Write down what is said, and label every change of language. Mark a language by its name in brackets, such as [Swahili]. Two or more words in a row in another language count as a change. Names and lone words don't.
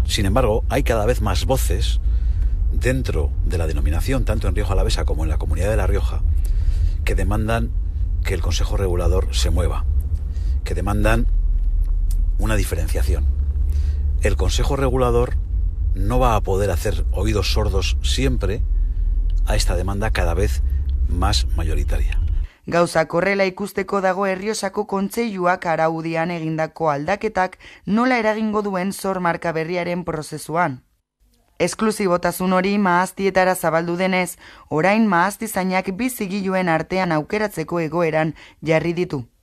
[Spanish] Sin embargo, hay cada vez más voces dentro de la denominación, tanto en Rioja Alavesa como en la Comunidad de La Rioja, que demandan que el Consejo Regulador se mueva, que demandan una diferenciación. El Consejo Regulador no va a poder hacer oídos sordos siempre a esta demanda cada vez más mayoritaria. [Basque] Gauzak horrela ikusteko dago Errioxako kontseiluak araudian egindako aldaketak nola eragingo duen zor marka berriaren prozesuan. Esklusibotasun hori mahastietara zabaldu denez, orain mahastizainak bi zigiluen artean aukeratzeko egoeran jarri ditu.